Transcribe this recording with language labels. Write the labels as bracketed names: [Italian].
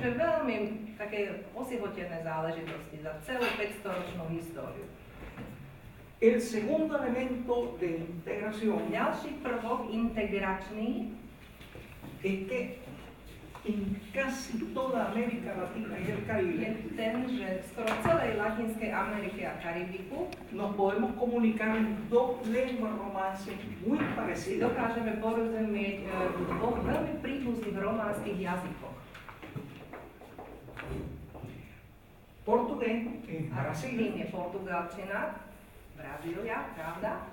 [Slovak] Čiže veľmi také osihotené záležitosti za celú 500-ročnú históriu. [Spanish] El segundo elemento de integración [Slovak] Ďalší prvok integračný [Spanish] es que en casi toda América Latina y el [Slovak] je [Spanish] Caribe [Slovak] ten, že skoro v celej Latinskej Amerike a Karibiku [Spanish] nos podemos comunicar en dos lenguas romances muy [Slovak] si [Spanish] parecidas. [Slovak] dokážeme porozumieť v dvoch veľmi príbuzných románskych jazykoch. [Spanish] Portugués en [Slovak] A [Spanish] Brasil, [Slovak] tým je portugalčina, Brazília, pravda?